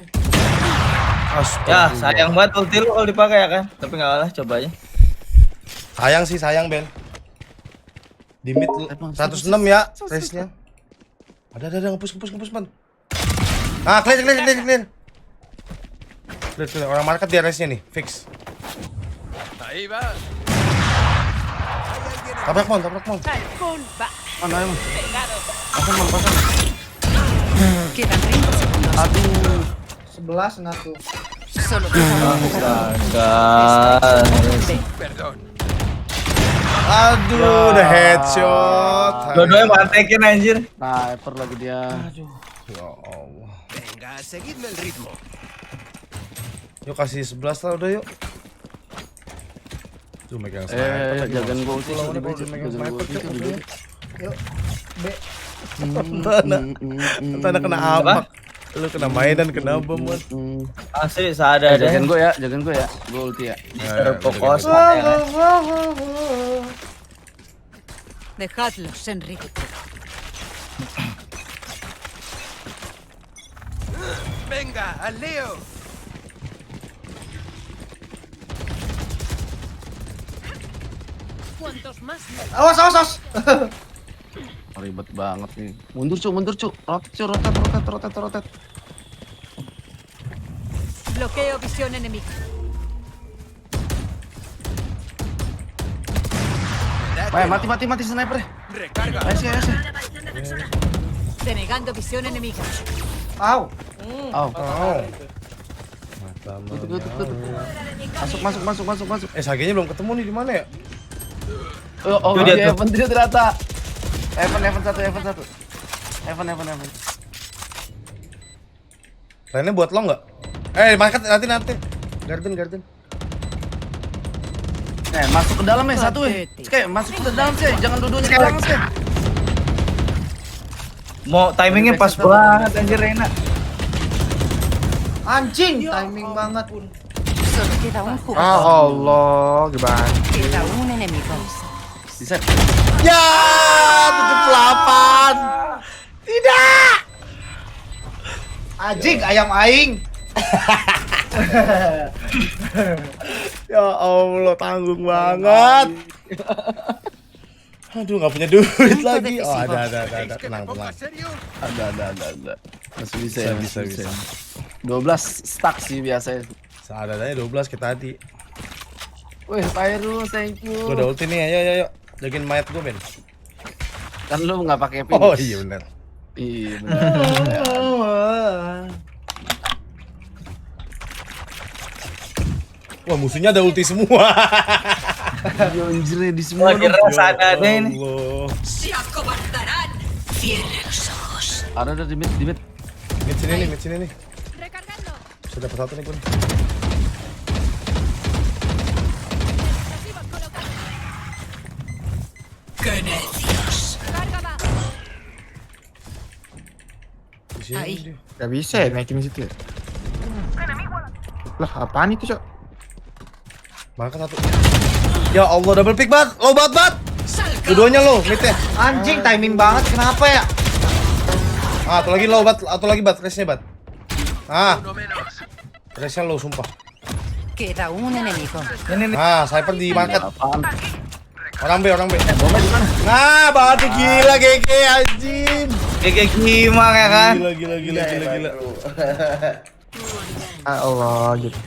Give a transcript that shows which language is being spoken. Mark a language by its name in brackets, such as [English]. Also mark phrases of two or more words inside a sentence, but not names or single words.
[Indonesian] Ya sayang banget ulti lu kalau dipakai ya kan. Tapi nggak kalah coba aja. Sayang Ben. Di mid lu- 106 ya race-nya. Ada ngepus Man. Ah, clear. Clear. Orang market dia race-nya nih, fix. [Spanish] Ahí va. [Indonesian] Tabrak Mon. [Spanish] Halcón va. [Indonesian] Mana ayo Mon. [Spanish] Regados. [Indonesian] Pasang. [Spanish] Quedan 30 segundos. [Indonesian] Aduh. 11 ngaku. [Spanish] Solo queda un jugador. Perdón. [Indonesian] Aduh, udah headshot. Dua-duanya mantekin anjir. Sniper lagi dia. Ya Allah. [Spanish] Venga, seguidme el ritmo. [Indonesian] Yuk kasih 11 lah udah yuk. Tuh megang sniper. Jagain gua ulti. Pulang, Di B, pulang, jagain megang gua sniper, ulti, Cuk, di B. udah. Yuk. B. Entah kena apa. Lu kena mainan, kena bom, Mon. Asli sadar Jagain deh. gua ya. Gua ulti ya. Terfokus. [Spanish] Dejadlos, Enrique. Venga, al Leo. Cuantos más. [Indonesian] Awas. Ribet banget nih. Mundur Cuk. Rotate. [Spanish] Bloqueo visión enemiga. [Indonesian] Mati sniper. [Spanish] Recarga. [Indonesian] Ayo. [Spanish] Denegando visión enemiga. Au. [Indonesian] Oh, Mata tutup. Masuk. SHG-nya belum ketemu nih di mana ya? Oh, Tuh dia dia tuh. Evan dia ternyata. Heaven satu. Heaven. Lainnya buat lo nggak? Market nanti. Garden. Masuk ke dalam ya satu ya. Kayak masuk ke dalam sih, jangan duduknya ke belakang sih. Mau timingnya pas banget anjir Reyna. Anjing, timing banget. [Spanish] Solo queda un jugador. [Indonesian] Ah Allah, gimana? [Spanish] Queda un enemigo. [Indonesian] Bisa. Ya, 78. Tidak. Anjing, ayam aing. Ya Allah, tanggung banget. Aduh, nggak punya duit lagi. Oh, ada. Tenang. [Spanish] serio? [Indonesian] Ada. Masih bisa ya, Bisa. 12 stuck sih biasanya. Seadanya 12 kita tadi. Wih, [English] Pyro, thank you. [Indonesian] Gue udah ulti nih, ayo. Jagain mayat gue, Ben. Kan lu nggak pakai pin. Oh iya benar. Iya benar. Wah, musuhnya ada ulti semua. Anjir di semua. Lagi rasa ada ini. Allah. Ada di mid. Mid sini nih. [Spanish] Recargando. [Indonesian] Sudah dapat satu nih, Bun. [Spanish] Carga va. [Indonesian] Di sini Ai. dia. Gak bisa ya naikin situ ya? Lah apaan itu cok? Makan satu. Ya Allah, [English] double pick [Indonesian] bat. [English] Low bat. [Indonesian] Dua-duanya low, midnya. Anjing, timing banget. Kenapa ya? Atau lagi [English] low bat, [Indonesian] race-nya bat. Race-nya low sumpah. [Spanish] Queda un enemigo. [Indonesian] Sniper di market. Apaan? Orang B. Nah, batu gila GG anjing. Kayak gimana ya kan? Gila. Ah Allah gitu.